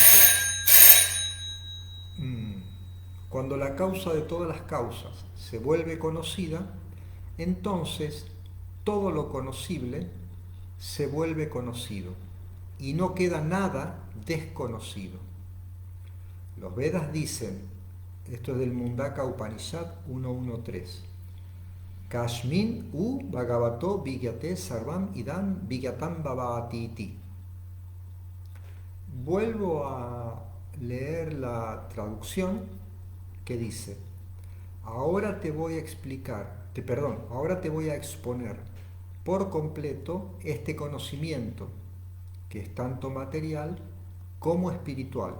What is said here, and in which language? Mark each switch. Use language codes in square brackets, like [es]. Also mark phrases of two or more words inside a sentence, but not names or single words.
[es] Cuando la causa de todas las causas se vuelve conocida, entonces todo lo conocible se vuelve conocido y no queda nada desconocido. Los Vedas dicen, esto es del [sa] Mundaka Upanishad 1.1.3: Kashmin u Bhagavato Vigyate Sarvam Idam Vigyatam Bhavatiti. [es] Vuelvo a leer la traducción que dice: ahora te voy a ahora te voy a exponer por completo este conocimiento que es tanto material como espiritual.